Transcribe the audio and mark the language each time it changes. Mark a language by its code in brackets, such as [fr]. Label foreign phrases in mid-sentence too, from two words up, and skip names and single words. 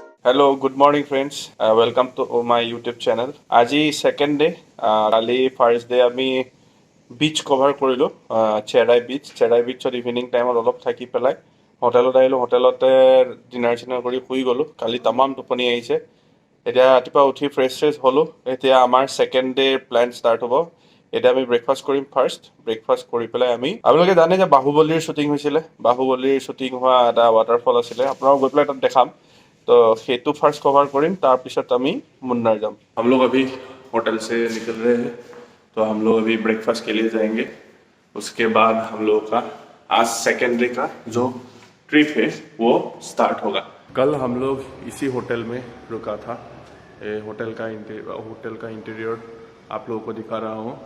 [en] Hello good morning friends welcome to my YouTube channel. [as] আজি [en] second day, [as] কালি [en] first day [as] আমি [en] beach cover [as] কৰিলোঁ। চেৰাই বিচত [en] evening time [as] অলপ থাকি পেলাই হোটেলত আহিলোঁ। হোটেলতে ডিনাৰ চিনাৰ কৰি শুই গ'লোঁ। কালি তামাম টোপনি আহিছে। এতিয়া ৰাতিপুৱা উঠি ফ্ৰেছ হ'লোঁ। এতিয়া আমাৰ [en] second day plan start [as] হ'ব। এতিয়া আমি ব্ৰেকফাষ্ট কৰিম। [en] first breakfast [as] কৰি পেলাই আপোনালোকে জানে যে বাহুবলীৰ শ্বুটিং হৈছিলে। বাহুবলীৰ শ্বুটিং হোৱা এটা ৱাটাৰফল আছিলে, আপোনালোক গৈ পেলাই তাত দেখাম। তো হেতু [en] first cover [as] কৰিম তাৰপিছত আমি মুন্নাৰ যাম। [hi] हम लोग अभी होटल से निकल रहे हैं, तो हम लोग अभी ब्रेकफास्ट के लिए जाएंगे। उसके बाद हम लोगों का आज [en] second day [hi] का जो ट्रिप है वो स्टार्ट होगा। कल हम लोग इसी होटल में रुका था। होटल का इंटीरियर आप लोगों को दिखा रहा हूँ।